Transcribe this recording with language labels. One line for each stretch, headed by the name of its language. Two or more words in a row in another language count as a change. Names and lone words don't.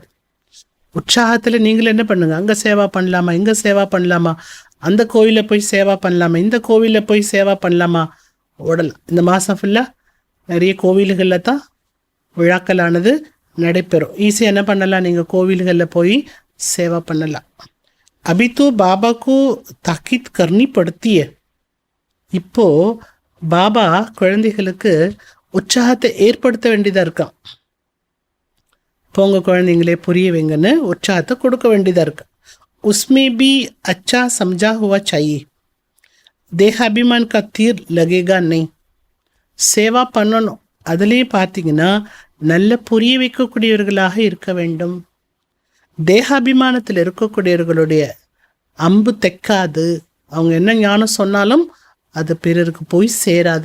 Tamil: உற்சாகத்தில் நீங்கள் என்ன பண்ணுங்க, அங்கே சேவா பண்ணலாமா, இங்கே சேவா பண்ணலாமா, அந்த கோவிலில் போய் சேவா பண்ணலாமா, இந்த கோவிலில் போய் சேவா பண்ணலாமா, ஓடலாம். இந்த மாதம் ஃபுல்லாக நிறைய கோவில்களில் தான் விழாக்களானது நடைபெறும். ஈஸியாக என்ன பண்ணலாம், நீங்கள் கோவில்களில் போய் சேவா பண்ணலாம்.
Hindi: अभी तो बाबा को ताकीद करनी पड़ती है.
Tamil: இப்போ பாபா குழந்தைகளுக்கு உற்சாகத்தை ஏற்படுத்த வேண்டியதாக இருக்கான். போங்க குழந்தைங்களே புரிய வைங்கன்னு உற்சாகத்தை கொடுக்க வேண்டியதாக இருக்கு.
Hindi: उसमें भी अच्छा समझा हुआ चाहिए. देहाभिमान का तीर लगेगा नहीं.
Tamil: சேவா பண்ணணும். அதுலேயும் பார்த்தீங்கன்னா நல்ல புரிய வைக்கக்கூடியவர்களாக இருக்க வேண்டும். தேகாபிமானத்தில் இருக்கக்கூடியவர்களுடைய அம்பு தைக்காது. அவங்க என்ன ஞானம் சொன்னாலும் அது பிறருக்கு போய் சேராது.